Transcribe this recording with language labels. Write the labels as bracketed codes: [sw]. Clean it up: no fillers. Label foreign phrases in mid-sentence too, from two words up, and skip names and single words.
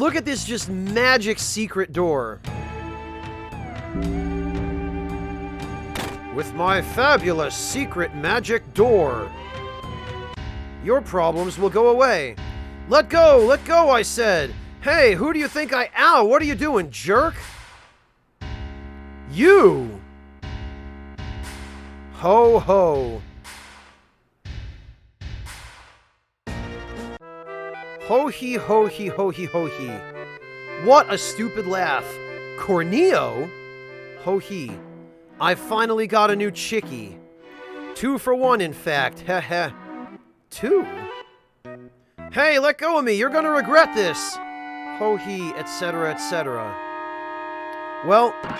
[en] Look at this just magic secret door. with my fabulous secret magic door. Your problems will go away. Let go, I said. Hey, who do you think I... Ow, what are you doing, jerk? You! Ho ho. Ho he ho he ho he ho he. What a stupid laugh. Corneo? Ho he. I finally got a new chickie. 2 for 1, in fact. Heh heh. 2? Hey, let go of me. You're gonna regret this. Ho he, etc., etc. Well...